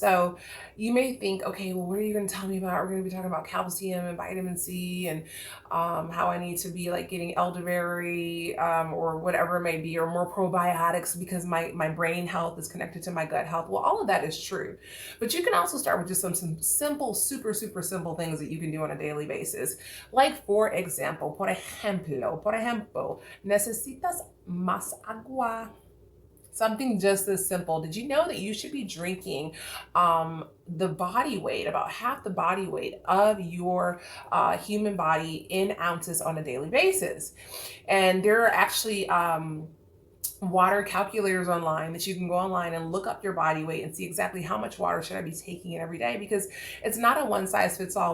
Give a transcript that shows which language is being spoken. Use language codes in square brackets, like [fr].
[en] So you may think, okay, well, what are you going to tell me about? We're going to be talking about calcium and vitamin C and how I need to be like getting elderberry or whatever it may be, or more probiotics because my brain health is connected to my gut health. Well, all of that is true. But you can also start with just some simple, super, super simple things that you can do on a daily basis. Like, for example, [es] por ejemplo, necesitas más agua. [en] Something just as simple. Did you know that you should be drinking the body weight, about half the body weight of your human body in ounces on a daily basis? And there are actually water calculators online that you can go online and look up your body weight and see exactly how much water should I be taking in every day, because it's not a one size fits all.